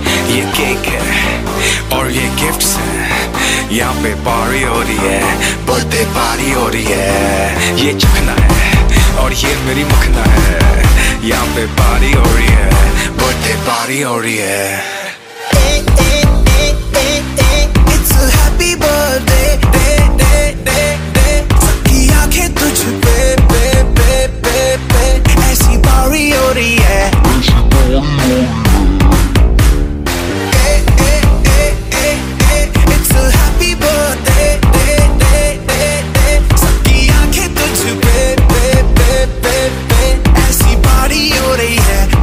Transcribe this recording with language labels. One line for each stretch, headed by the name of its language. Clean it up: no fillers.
Hindi: ये केक है और ये गिफ्ट्स हैं, यहाँ पे पार्टी हो रही है, बर्थडे पार्टी हो रही है। ये चखना है और ये मेरी मखना है, यहाँ पे पार्टी हो रही है, बर्थडे पार्टी हो रही है।
English: It's a happy birthday, day, day, day, day।
Hindi: सबकी आंखें तुझ पे, पे, पे, पे, पे, ऐसी पार्टी हो रही है।
English: It's a happy birthday, day, day, day, day।
Hindi: सबकी आंखें तुझ पे, पे, पे, पे, पे, ऐसी पार्टी हो रही है।